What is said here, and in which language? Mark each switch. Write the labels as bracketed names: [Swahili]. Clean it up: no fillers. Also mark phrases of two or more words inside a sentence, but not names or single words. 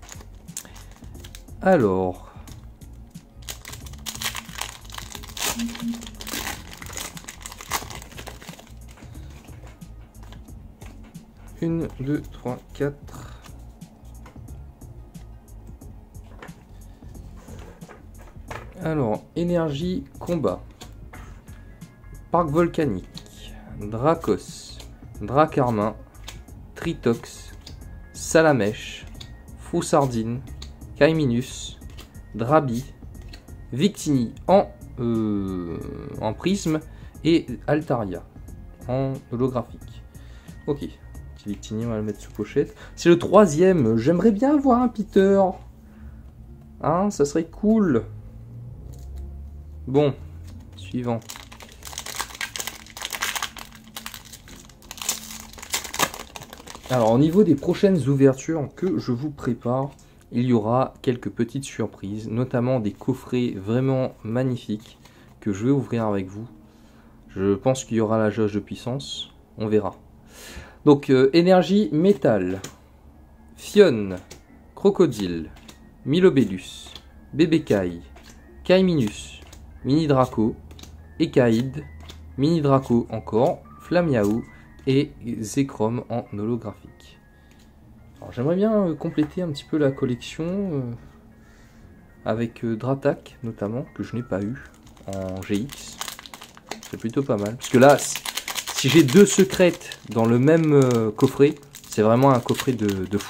[French] Alors... 1, 2, 3, 4. Alors, énergie, combat. Parc volcanique. Dracos. Dracarmin. Tritox. Salamèche. Froussardine. Caiminus. Drabi. Victini en prisme. Et Altaria en holographique. Ok. Victini, on va le mettre sous pochette. C'est le troisième. J'aimerais bien avoir un Peter. Hein, ça serait cool. Bon, suivant. Alors, au niveau des prochaines ouvertures que je vous prépare, il y aura quelques petites surprises, notamment des coffrets vraiment magnifiques que je vais ouvrir avec vous. Je pense qu'il y aura la jauge de puissance. On verra. Donc, énergie métal, Fionne, Crocodile, Milobellus, Bébécaille, Caiminus, Mini Draco, Écaïde, Mini Draco encore, Flamiaou et Zekrom en holographique. Alors, j'aimerais bien compléter un petit peu la collection avec Dratak notamment, que je n'ai pas eu en GX. C'est plutôt pas mal, parce que là... si j'ai deux secrètes dans le même coffret, c'est vraiment un coffret de fou.